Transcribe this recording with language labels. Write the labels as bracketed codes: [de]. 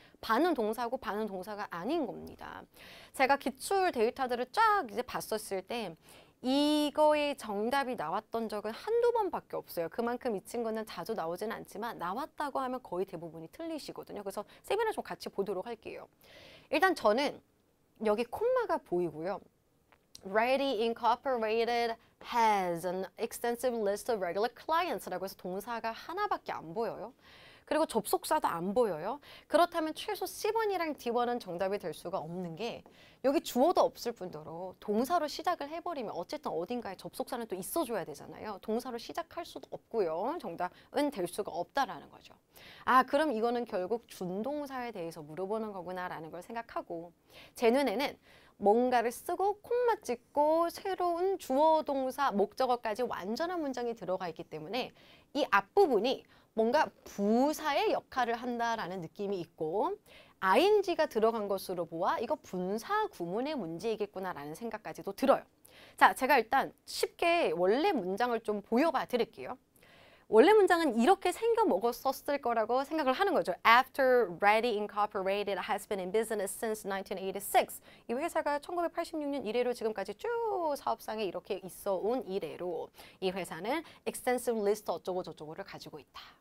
[ko] 반은 동사고 반은 동사가 아닌 겁니다. 제가 기출 데이터들을 쫙 이제 봤었을 때 이거의 정답이 나왔던 적은 한두 번밖에 없어요. 그만큼 이 친구는 자주 나오지는 않지만 나왔다고 하면 거의 대부분이 틀리시거든요. 그래서 세미나 좀 같이 보도록 할게요. 일단 저는 여기 콤마가 보이고요. [en] Ready Incorporated has an extensive list of regular clients [ko] 라고 해서 동사가 하나밖에 안 보여요. 그리고 접속사도 안 보여요. 그렇다면 최소 C번이랑 D번은 정답이 될 수가 없는 게 여기 주어도 없을 뿐더러 동사로 시작을 해버리면 어쨌든 어딘가에 접속사는 또 있어줘야 되잖아요. 동사로 시작할 수도 없고요. 정답은 될 수가 없다라는 거죠. 아, 그럼 이거는 결국 준동사에 대해서 물어보는 거구나라는 걸 생각하고 제 눈에는 뭔가를 쓰고 콤마 찍고 새로운 주어, 동사, 목적어까지 완전한 문장이 들어가 있기 때문에 이 앞부분이 뭔가 부사의 역할을 한다라는 느낌이 있고 ing가 들어간 것으로 보아 이거 분사 구문의 문제이겠구나라는 생각까지도 들어요. 자, 제가 일단 쉽게 원래 문장을 좀 보여봐 드릴게요. 원래 문장은 이렇게 생겨 먹었었을 거라고 생각을 하는 거죠. [en] After Ready Incorporated has been in business since 1986. [ko] 이 회사가 1986년 이래로 지금까지 쭉 사업상에 이렇게 있어 온 이래로 이 회사는 extensive list 어쩌고 저쩌고를 가지고 있다.